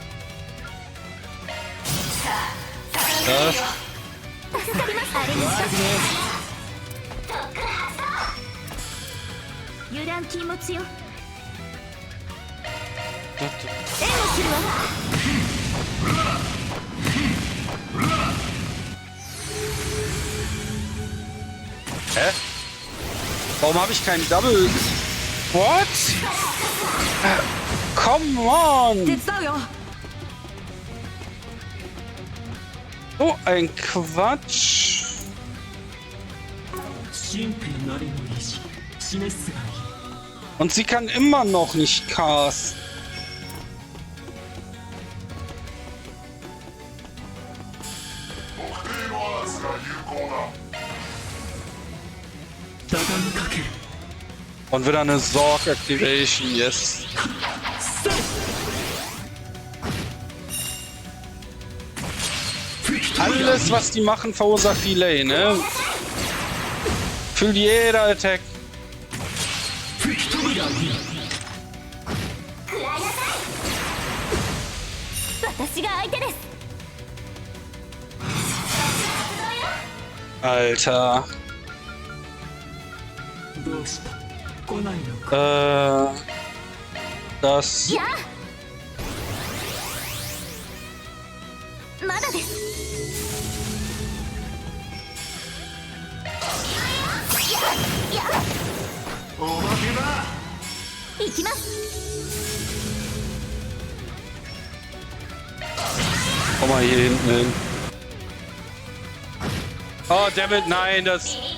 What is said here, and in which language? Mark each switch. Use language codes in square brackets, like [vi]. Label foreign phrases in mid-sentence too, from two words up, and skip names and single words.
[de] Das. [ja] 助かりました。あれです。油断禁物よ。援護するわ。 Hä? [de] Warum habe ich keinen Double? [en] What? Come on! [ja] 手伝うよ。 [de] So ein Quatsch. [ja] 神兵なりの意志示すがいい。 [de] Und sie kann immer noch nicht casten. Und wieder eine Sorg Activation, yes. Alles, was die machen, verursacht Delay, ne? Für jeder Attack. [ja] 私が相手です。 [de] Alter. [ja] どうした来ないのか。 [de] Das. [ja] いや。まだです。いや。おまけだ。行きます。 [de] Komm mal hier hinten hin. Oh, dammit, nein, das...